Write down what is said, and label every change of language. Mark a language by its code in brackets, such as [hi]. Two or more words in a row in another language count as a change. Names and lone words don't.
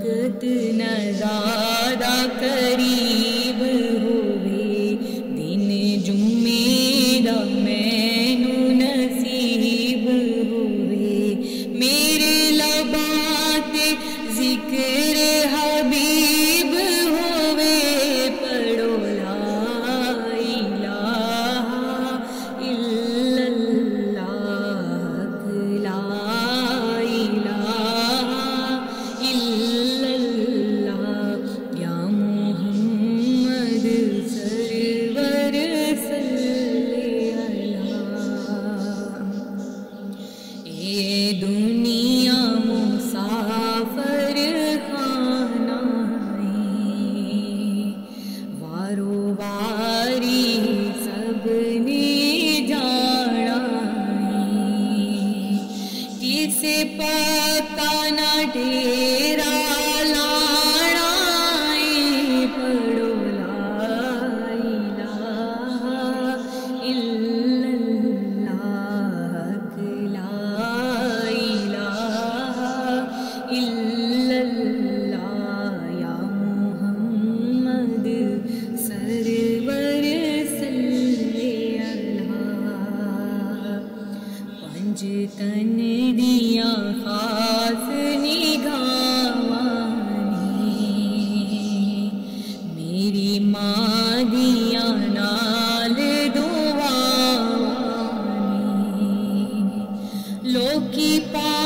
[pa] وقت نظارہ قریب ہووے دن جمعے دا مینوں نصیب ہووے میرے لباتے ذکر حبیب ہووے پڑھو لا [ar] إله إلا الله لا إله إلا الله يا محمد سرور صل على [pa] یہ دنیا مسافر خانہ وارو واری سب نے جانا کسے پتہ نہ ڈیرا لانا پڑھو [ar] لا إله إلا الله لا إله إلا الله يا محمد سرور صل على [pa] پنج تن دیاں خاص نگاہواں میری ماں دیاں نال دعاواں لوکی